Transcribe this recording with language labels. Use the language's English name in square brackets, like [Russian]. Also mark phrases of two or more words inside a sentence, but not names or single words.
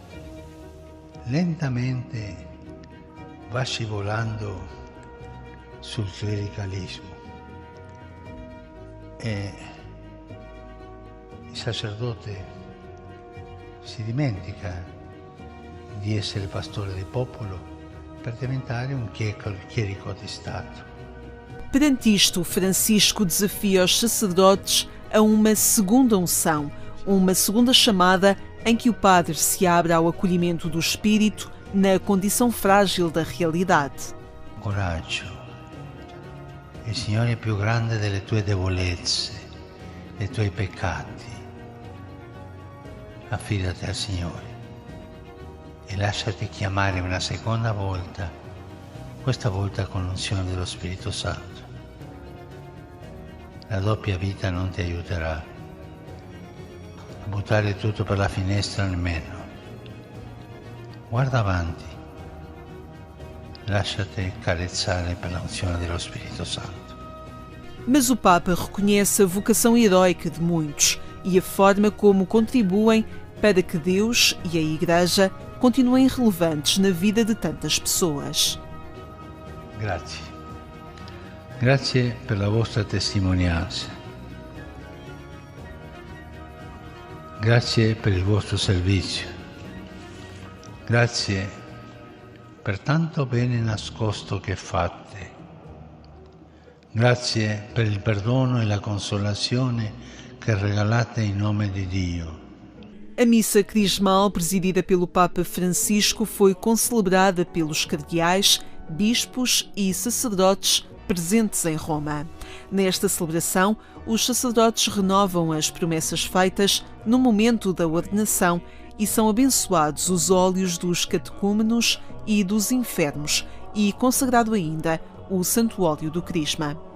[Italian] lentamente va scivolando sul clericalismo e il sacerdote si dimentica di essere pastore del popolo per diventare un chierico di Stato. [Portuguese] Perante isto, Francisco desafia os sacerdotes a uma segunda unção, uma segunda chamada em que o padre se abre ao acolhimento do espírito na condição frágil da realidade. [Italian] Coraggio. Il Signore è più grande delle tue debolezze, dei tuoi peccati. Affidati al Signore e lasciati chiamare una seconda volta, questa volta con l'unzione dello Spirito Santo. La doppia vita non ti aiuterà a buttare tutto per la finestra nemmeno. Guarda avanti, lasciati carezzare per l'unzione dello Spirito Santo. [Portuguese] Mas o Papa reconhece a vocação heroica de muitos e a forma como contribuem para que Deus e a Igreja continuem relevantes na vida de tantas pessoas. [Italian] Grazie. Grazie per la vostra testimonianza. Grazie per il vostro servizio. Grazie per tanto bene nascosto che fate. Grazie per il perdono e la consolazione che regalate in nome di Dio. [Portuguese] A missa crismal, presidida pelo Papa Francisco, foi concelebrada pelos cardeais, bispos e sacerdotes presentes em Roma. Nesta celebração, os sacerdotes renovam as promessas feitas no momento da ordenação e são abençoados os óleos dos catecúmenos e dos enfermos e consagrado ainda o santo óleo do Crisma.